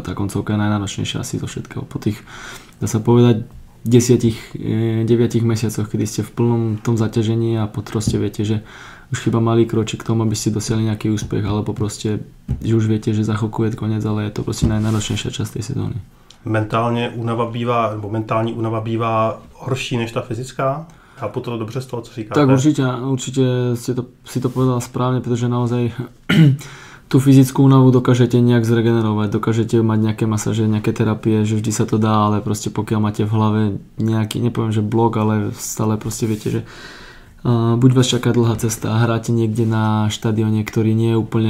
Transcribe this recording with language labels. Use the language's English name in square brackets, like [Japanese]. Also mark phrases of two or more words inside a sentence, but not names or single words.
[Slovak] Tá koncovka je najnáročnejšia asi zo všetkého. Po tých, dá sa povedať, 10-9 mesiacoch, kedy ste v plnom tom zaťažení a proste viete, že už chyba malý kročík k tomu, aby ste dosiahli nejaký úspech, alebo proste, že už viete, že za chvíľku je koniec, ale je to proste najnáročnejšia časť tej sezóny. [Czech] Mentální únava bývá horší než ta fyzická? Chápu to dobře z toho, co říkáte? [Slovak] Tak určite si to povedal správne, pretože naozaj tú fyzickú únavu dokážete nejak zregenerovať, dokážete mať nejaké masáže, nejaké terapie, že vždy sa to dá, ale proste pokiaľ máte v hlave nejaký, nepoviem, že blok, ale stále proste viete, že buď vás čaká dlhá cesta a hráte niekde na štadióne, ktorý nie je úplne,